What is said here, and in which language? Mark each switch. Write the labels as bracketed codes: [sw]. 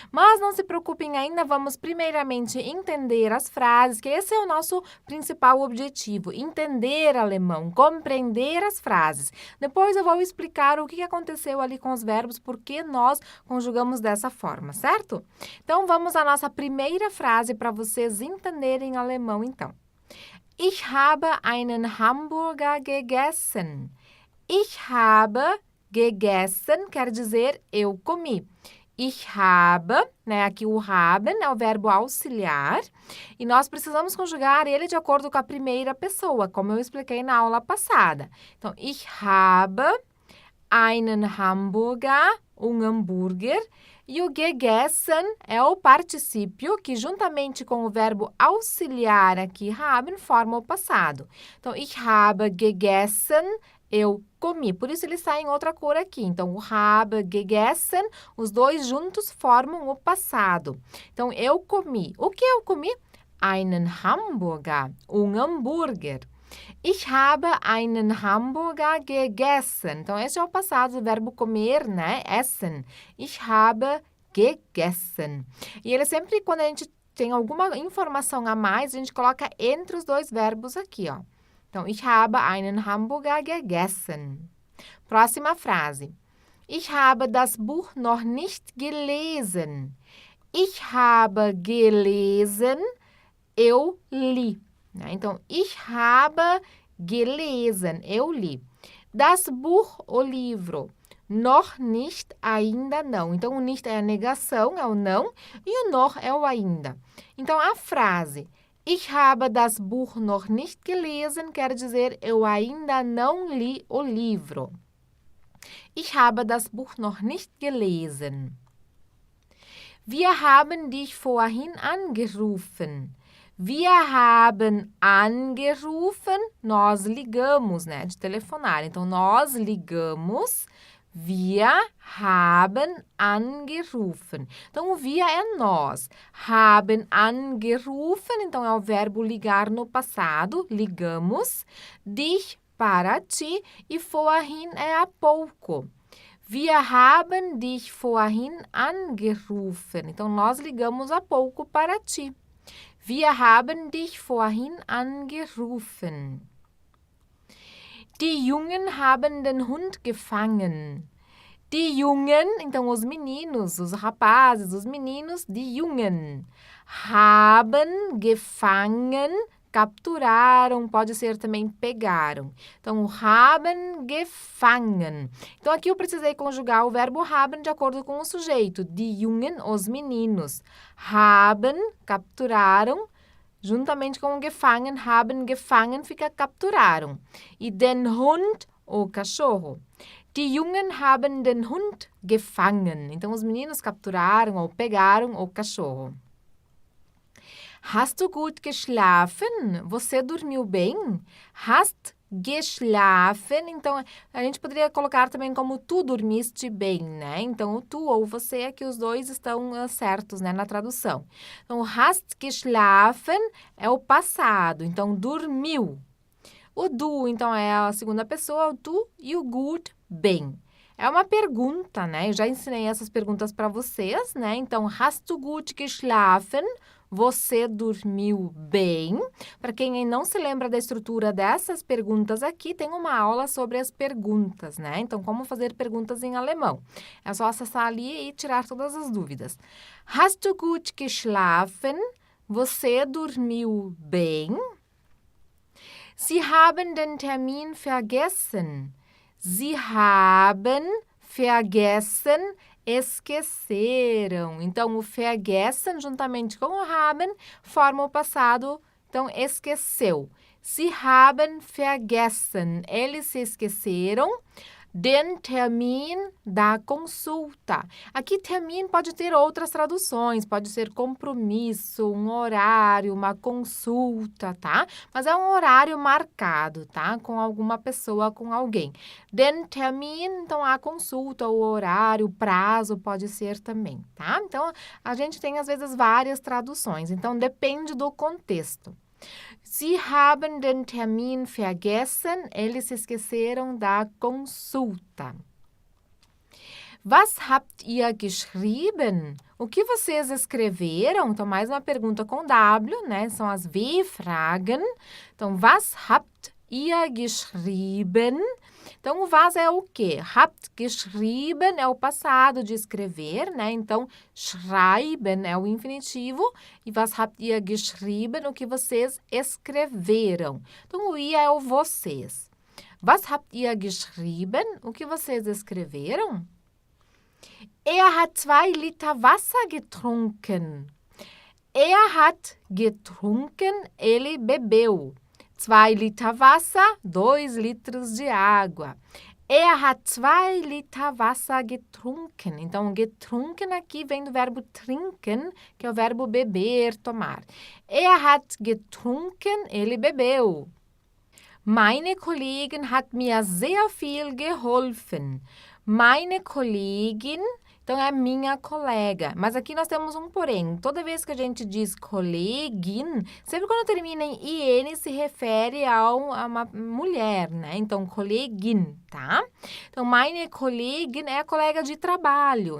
[pt] Mas não se preocupem ainda, vamos primeiramente entender as frases, que esse é o nosso principal objetivo, entender alemão, compreender as frases. Depois eu vou explicar o que aconteceu ali com os verbos, por que nós conjugamos dessa forma, certo? Então vamos à nossa primeira frase para vocês entenderem alemão então. [de] Ich habe einen Hamburger gegessen. Ich habe gegessen [pt] quer dizer eu comi. Ich habe, né, aqui o haben é o verbo auxiliar e nós precisamos conjugar ele de acordo com a primeira pessoa, como eu expliquei na aula passada. Então, [de] ich habe einen Hamburger, [pt] um hambúrguer, e o gegessen é o particípio que, juntamente com o verbo auxiliar aqui, haben, forma o passado. Então, [de] ich habe gegessen, [pt] eu comi. Por isso, ele sai em outra cor aqui. Então, o habe, gegessen, os dois juntos formam o passado. Então, eu comi. O que eu comi? [de] Einen Hamburger, [pt] um hambúrguer. [de] Ich habe einen Hamburger gegessen. [pt] Então, esse é o passado do verbo comer, né? Essen. [de] Ich habe gegessen. [pt] E ele sempre, quando a gente tem alguma informação a mais, a gente coloca entre os dois verbos aqui, ó. Então, [de] ich habe einen Hamburger gegessen. [pt] Próxima frase. [de] Ich habe das Buch noch nicht gelesen. Ich habe gelesen, [pt] eu li. Então, [de] ich habe gelesen, [pt] eu li. [de] Das Buch, [pt] o livro. [de] Noch nicht, [pt] ainda não. Então, o nicht é a negação, é o não, e o noch é o ainda. Então, a frase [de] ich habe das Buch noch nicht gelesen [pt] quer dizer eu ainda não li o livro. [de] Ich habe das Buch noch nicht gelesen. Wir haben dich vorhin angerufen. Wir haben angerufen, [pt] nós ligamos, né, de telefonar. Então, nós ligamos, [de] wir haben angerufen. [pt] Então, o wir é nós. [de] Haben angerufen, [pt] então é o verbo ligar no passado, ligamos. Dich, para ti, e vorhin é há pouco. [de] Wir haben dich vorhin angerufen. [pt] Então, nós ligamos há pouco para ti. [de] Wir haben dich vorhin angerufen. Die Jungen haben den Hund gefangen. Die Jungen, [pt] então os meninos, os rapazes, os meninos, die Jungen, [de] haben gefangen, [pt] capturaram, pode ser também pegaram. Então, [de] haben gefangen. [pt] Então, aqui eu precisei conjugar o verbo haben de acordo com o sujeito. [de] Die Jungen, [pt] os meninos. Haben, capturaram. Juntamente com o gefangen, [de] haben gefangen, [pt] fica capturaram. E [de] den Hund, [pt] o cachorro. [de] Die Jungen haben den Hund gefangen. [pt] Então, os meninos capturaram ou pegaram o cachorro. [de] Hast du gut geschlafen? [pt] Você dormiu bem? [de] Hast geschlafen. [pt] Então, a gente poderia colocar também como tu dormiste bem, né? Então, o tu ou você, aqui os dois estão certos, né, na tradução. Então, [de] hast geschlafen [pt] é o passado. Então, dormiu. O du, então, é a segunda pessoa, o tu, e o gut, bem. É uma pergunta, né? Eu já ensinei essas perguntas para vocês, né? [de] Então, hast du gut geschlafen? [pt] Você dormiu bem? Para quem não se lembra da estrutura dessas perguntas aqui, tem uma aula sobre as perguntas, né? Então, como fazer perguntas em alemão. É só acessar ali e tirar todas as dúvidas. [de] Hast du gut geschlafen? [pt] Você dormiu bem? [de] Sie haben den Termin vergessen. Sie haben vergessen, [pt] esqueceram. Então, o vergessen, juntamente com o haben, forma o passado, então, esqueceu. [de] Sie haben vergessen, [pt] eles se esqueceram. [de] den Termin [pt] da consulta. Aqui, Termin pode ter outras traduções, pode ser compromisso, um horário, uma consulta, tá? Mas é um horário marcado, tá? Com alguma pessoa, com alguém. [de] Den Termin, [pt] então a consulta, o horário, o prazo pode ser também, tá? Então, a gente tem às vezes várias traduções, então depende do contexto. [de] Sie haben den Termin vergessen. [pt] Eles se esqueceram da consulta. [de] Was habt ihr geschrieben? [pt] O que vocês escreveram? Então, mais uma pergunta com W, né? São as W-Fragen. Então, [de] was habt ihr geschrieben? [pt] Então, o was é o quê? [de] Habt geschrieben [pt] é o passado de escrever, né? Então, schreiben é o infinitivo. E [de] was habt ihr geschrieben? [pt] O que vocês escreveram. Então, o ihr é o vocês. [de] Was habt ihr geschrieben? [pt] O que vocês escreveram? [de] Er hat 2 Liter Wasser getrunken. Er hat getrunken, [pt] ele bebeu. [de] 2 Liter Wasser, [pt] 2 litros de água. [de] Er hat 2 Liter Wasser getrunken. [pt] Então, getrunken aqui vem do verbo trinken, que é o verbo beber, tomar. [de] Er hat getrunken, [pt] ele bebeu. [de] Meine Kollegin hat mir sehr viel geholfen. Meine Kollegin, [pt] então é minha colega. Mas aqui nós temos um porém. Toda vez que a gente diz Kollegin, sempre quando termina em IN se refere a uma mulher, né? Então, Kollegin, tá? Então, [de] meine Kollegin [pt] é a colega de trabalho.